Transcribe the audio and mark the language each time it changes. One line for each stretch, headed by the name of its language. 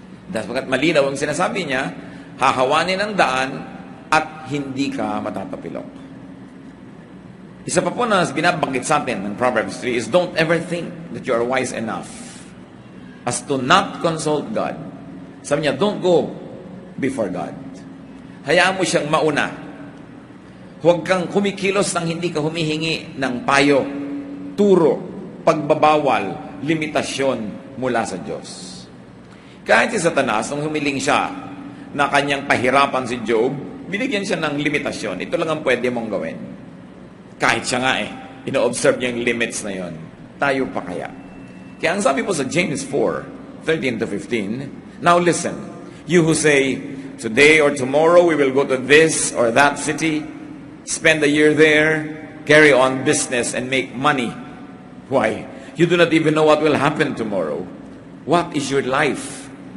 Filipino: Dahil malinaw ang sinasabi niya, hahawanin ang daan at hindi ka matatapilok. Isa pa po na binabanggit sa atin ng
English: Proverbs 3 is don't ever think that you are wise enough as to not consult God.
Filipino: Sabi niya,
English: don't go before God.
Filipino: Hayaan mo siyang mauna. Huwag kang kumikilos nang hindi ka humihingi ng payo, turo, pagbabawal, limitasyon mula sa Diyos. Kahit si Satanas, nung humiling siya na kanyang pahirapan si Job, binigyan siya ng limitasyon. Ito lang ang pwede mong gawin. Kahit siya nga ino-observe niya yung limits na yon. Tayo pa kaya? Kaya ang sabi po sa
English: James 4:13-15, now listen, you who say, today or tomorrow we will go to this or that city, spend a year there, carry on business and make money. Why? You do not even know what will happen tomorrow. What is your life?